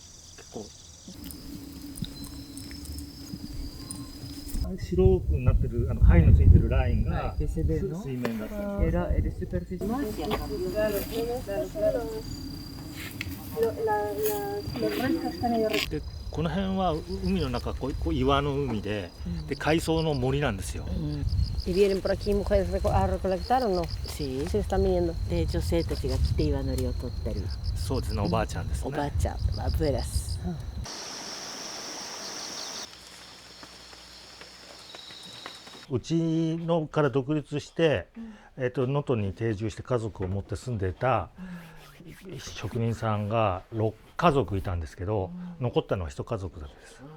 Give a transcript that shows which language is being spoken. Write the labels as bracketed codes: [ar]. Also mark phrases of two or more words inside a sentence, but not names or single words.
[ja] 白くなってる貝のついてるラインが水面だった。でこの辺は海の中、こう岩の海で、海藻の森なんですよ。 [es] ¿Y vienen por aquí mujeres a recolectar o no? Sí. Sí, están viniendo. [ja] で女性たちが来て岩のりを取ったり、そうですね、おばあちゃんですね。おばあちゃん、アブエラス。うちのから独立して、能登に定住して家族を持って住んでいた職人さんが6家族いたんですけど、残ったのは1家族だけです。